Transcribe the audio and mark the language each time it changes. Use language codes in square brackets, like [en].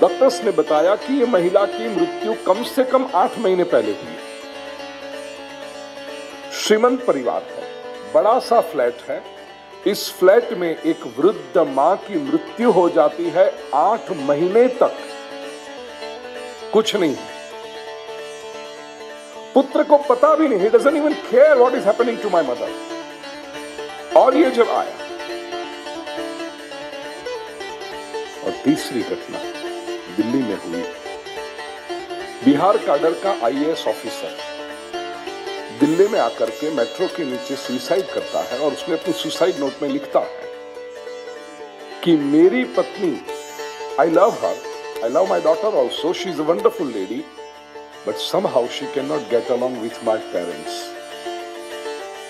[hi] Doctors ने बताया कि ये महिला की मृत्यु कम से कम 8 महीने पहले हुई। श्रीमंत परिवार है, बड़ा सा फ्लैट है, इस फ्लैट में एक वृद्ध मां की मृत्यु हो जाती है, 8 महीने तक कुछ नहीं। पुत्र को पता भी नहीं, [en] he doesn't even care what is happening to my mother। [hi] और ये जब आया, और तीसरी घटना दिल्ली में हुई। बिहार काडर का आईएएस ऑफिसर दिल्ली में आकर के मेट्रो के नीचे सुसाइड करता है और उसने अपनी सुसाइड नोट में लिखता है कि मेरी पत्नी, [en] I love her, I love my daughter also, she is a wonderful lady, but somehow she can not get along with my parents.